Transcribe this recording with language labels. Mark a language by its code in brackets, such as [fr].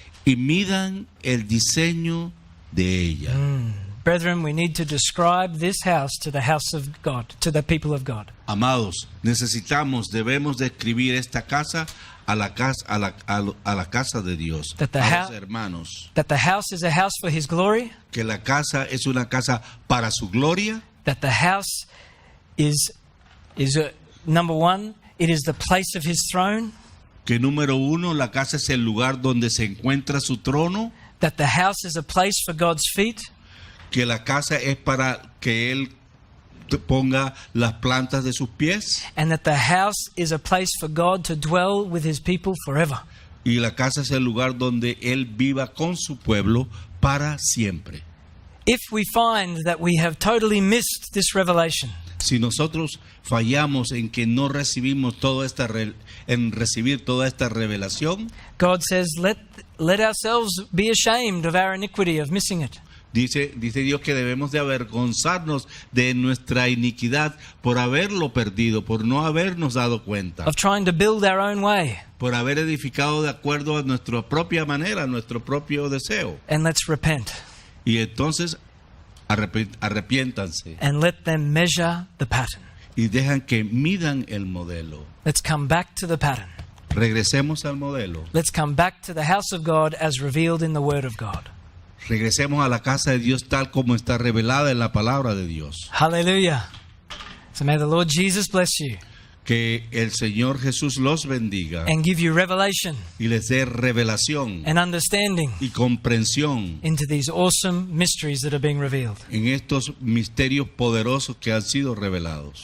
[es] y midan el diseño de ella. [en] Brethren, we need to describe this house to the house of God, to the people of God. [es] Amados, debemos describir esta casa a la casa de Dios, [en] That the [es] a los [en] hou- [es] hermanos. [en] That the house is a house for His glory, [es] Que la casa es una casa para su gloria. [en] that the house is number one, it is the place of His throne, [es] Que número uno, la casa es el lugar donde se encuentra su trono. [en] that the house is a place for God's feet, [es] Que la casa es para que Él ponga las plantas de sus pies. [en] and that the house is a place for God to dwell with His people forever. [es] Y la casa es el lugar donde Él viva con su pueblo para siempre. [en] If we find that we have totally missed this revelation, [es] Si nosotros fallamos en que no recibimos en recibir toda esta revelación, [en] God says, let ourselves be ashamed of our iniquity of missing it. [es] dice Dios que debemos de avergonzarnos de nuestra iniquidad por haberlo perdido, por no habernos dado cuenta, [en] Of trying to build our own way, [es] por haber edificado de acuerdo a nuestra propia manera, a nuestro propio deseo. [en] and let's repent [es] Y entonces arrepiéntanse [en] and let them measure the pattern. [es] y dejan que midan el modelo. [en] Let's come back to the pattern. [es] Regresemos al modelo. [en] Let's come back to the house of God as revealed in the Word of God. [es] Regresemos a la casa de Dios tal como está revelada en la palabra de Dios. [en] Hallelujah. So may the Lord Jesus bless you [es] Que el Señor Jesús los bendiga [en] and give you revelation [es] y les dé revelación [en] and understanding [es] y comprensión [en] into these awesome mysteries that are being revealed. [es] en estos misterios poderosos que han sido revelados.